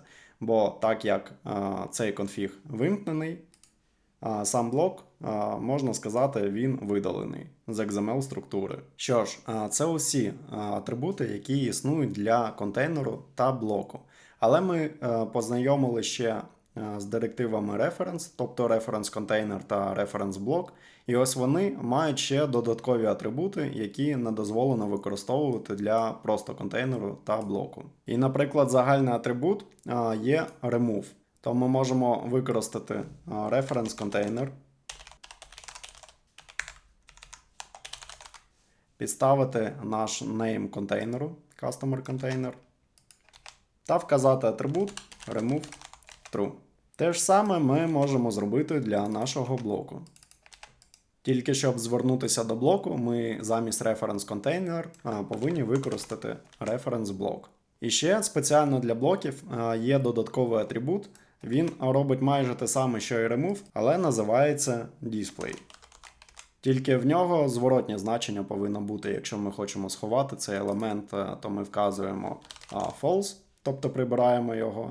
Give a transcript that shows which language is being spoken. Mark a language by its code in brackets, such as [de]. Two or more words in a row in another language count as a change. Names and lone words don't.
[uk] Бо так як цей конфіг вимкнений, сам блок, можна сказати, він видалений з XML структури. Що ж, це усі атрибути, які існують для контейнеру та блоку. Але ми познайомили ще з директивами reference, тобто [en] reference container [uk] та [en] reference block. [uk] І ось вони мають ще додаткові атрибути, які не дозволено використовувати для просто контейнеру та блоку. І, наприклад, загальний атрибут є remove. То ми можемо використати [en] reference container, [uk] підставити наш name контейнеру, [en] customer container, [uk] та вказати атрибут [en] remove true. [uk] Те ж саме ми можемо зробити для нашого блоку. Тільки щоб звернутися до блоку, ми замість [en] reference container [uk] повинні використати [en] reference block. [uk] І ще спеціально для блоків є додатковий атрибут. Він робить майже те саме, що і remove, але називається display. Тільки в нього зворотнє значення повинно бути. Якщо ми хочемо сховати цей елемент, то ми вказуємо false, тобто прибираємо його.